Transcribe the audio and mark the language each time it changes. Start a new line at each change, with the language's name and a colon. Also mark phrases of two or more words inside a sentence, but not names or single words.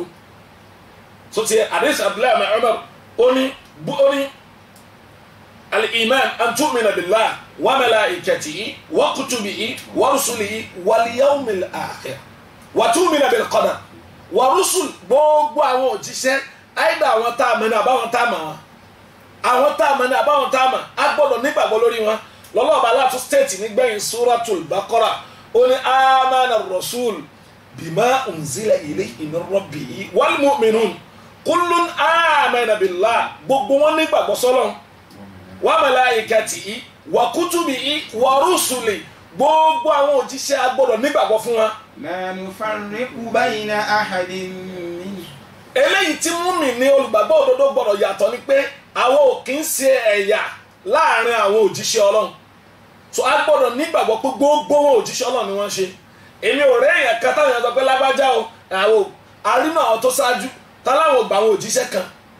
Yoruba: So ti
Arabic: hadith Abdullahi ibn Umar
Yoruba: ó ní
Arabic: الإيمان أن تؤمن بالله وملائكته وكتبه ورسله واليوم الآخر وتؤمن بالقدر ورسل
Yoruba: gbogbo àwọn òjíṣẹ́ àìdá àwọn tá a mọ̀ ní àbáwọn tá a mọ̀ wọn àwọn tá a mọ̀ ní àbáwọn tá a mọ̀ á gbọ́dọ̀ nígbàgbọ́ lórí wọn lọ́lọ́ọ̀bá láti stéètì nígbẹ̀yìn suratul Baqara ó ní
Arabic: آمن الرسول بما أنزل إليه من ربه والمؤمنون كل آمن بالله
Yoruba: gbogbo wọn nígbàgbọ́ sọ́lọ́run
Arabic: وملائكته وكتبه ورسله
Yoruba: gbogbo àwọn òjíṣẹ́ a gbọ́dọ̀ nígbàgbọ́ fún wọn.
Arabic: لا نفرق بين أحد منهم.
Yoruba: eléyìí tí mùmínì olùgbàgbọ́ òdodo gbọ́dọ̀ yàtọ̀ ni pé àwọn ò kì í ṣe ẹ̀yà láàrin àwọn òjíṣẹ́ Ọlọ́run so a gbọ́dọ̀ nígbàgbọ́ pé gbogbo wọn òjíṣẹ́ Ọlọ́run ni wọ́n ṣe èmi ò rẹ́ èèyàn kan táwọn èèyàn sọ pé lágbájá o àwọn arínú àwọn tó ṣáájú táláwọn gbà àwọn òjíṣẹ́ kan